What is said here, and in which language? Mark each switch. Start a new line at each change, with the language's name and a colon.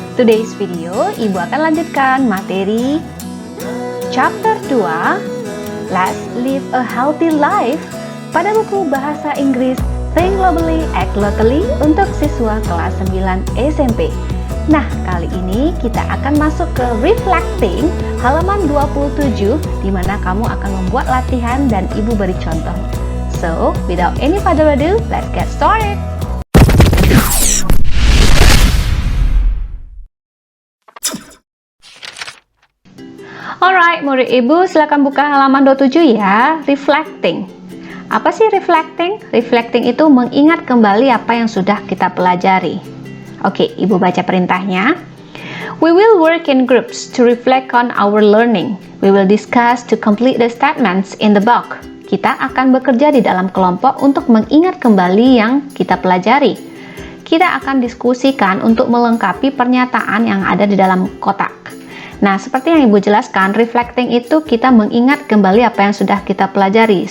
Indonesian: Today's video, ibu akan lanjutkan materi Chapter 2 Let's Live a Healthy Life pada buku Bahasa Inggris Think Globally, Act Locally untuk siswa kelas 9 SMP. Nah, kali ini kita akan masuk ke Reflecting halaman 27 di mana kamu akan membuat latihan dan ibu beri contoh.
English: So, without any further ado, let's get started.
Indonesian: Alright, murid ibu silakan buka halaman 27 ya. Reflecting. Apa sih reflecting? Reflecting itu mengingat kembali apa yang sudah kita pelajari. Oke, ibu baca perintahnya.
English: We will work in groups to reflect on our learning. We will discuss to complete the statements in the book.
Indonesian: Kita akan bekerja di dalam kelompok untuk mengingat kembali yang kita pelajari. Kita akan diskusikan untuk melengkapi pernyataan yang ada di dalam kotak. Nah, seperti yang ibu jelaskan, reflecting itu kita mengingat kembali apa yang sudah kita pelajari.